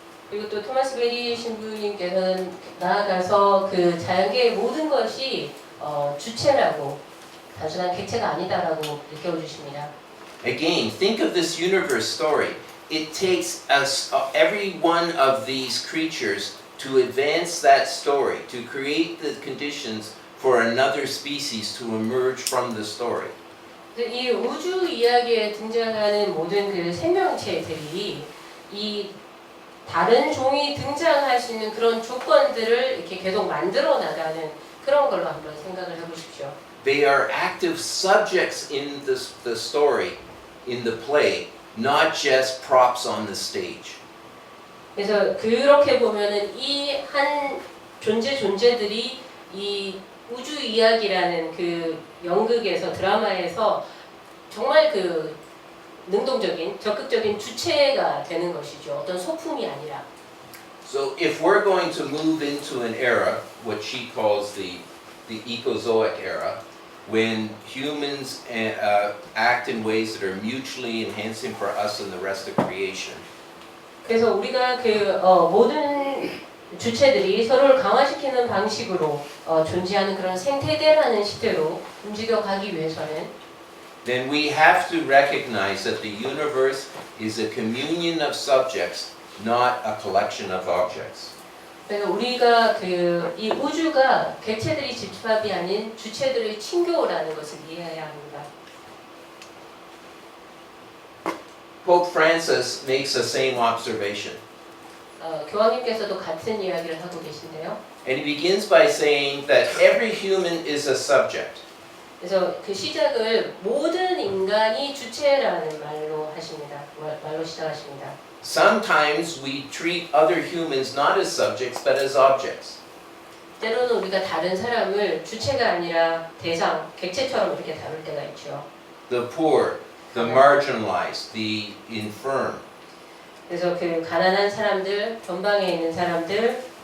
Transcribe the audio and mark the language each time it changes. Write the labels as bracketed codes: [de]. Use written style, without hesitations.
[ko] 그리고 또 토마스 베리 신부님께서는 나아가서 그 자연계의 모든 것이 주체라고, 단순한 객체가 아니다라고 일깨워주십니다. [en] Again, think of this universe story. It takes us, every one of these creatures to advance that story, to create the conditions for another species to emerge from the story. [ko] 이 우주 이야기에 등장하는 모든 그 생명체들이 이 다른 종이 등장할 수 있는 그런 조건들을 이렇게 계속 만들어 나가는 그런 걸로 한번 생각을 해보십시오. [en] They are active subjects in the story, in the play, not just props on the stage. [ko] 그래서 그렇게 보면은 이 한 존재들이 이 우주 이야기라는 그 연극에서, 드라마에서 정말 그 능동적인, 적극적인 주체가 되는 것이죠. 어떤 소품이 아니라. [en] So if we're going to move into an era, what she calls the Ecozoic era, when humans act in ways that are mutually enhancing for us and the rest of creation. [ko] 그래서 우리가 그 모든 주체들이 서로를 강화시키는 방식으로 존재하는 그런 생태대라는 시대로 움직여 가기 위해서는 [en] Then we have to recognize that the universe is a communion of subjects, not a collection of objects. [ko] 그래서 우리가 그 이 우주가 객체들이 집합이 아닌 주체들의 친교라는 것을 이해해야 합니다. [en] Pope Francis makes the same observation. [ko] 교황님께서도 같은 이야기를 하고 계신데요. [en] And he begins by saying that every human is a subject. [ko] 그래서 그 시작을 모든 인간이 주체라는 말로 하십니다. 말로 시작하십니다. [en] Sometimes we treat other humans not as subjects but as objects. [ko] 때로는 우리가 다른 사람을 주체가 아니라 대상, 객체처럼 이렇게 다룰 때가 있죠. [en] The poor, the marginalized, the infirm. [ko] 그래서 그 가난한 사람들, 전방에 있는 사람들,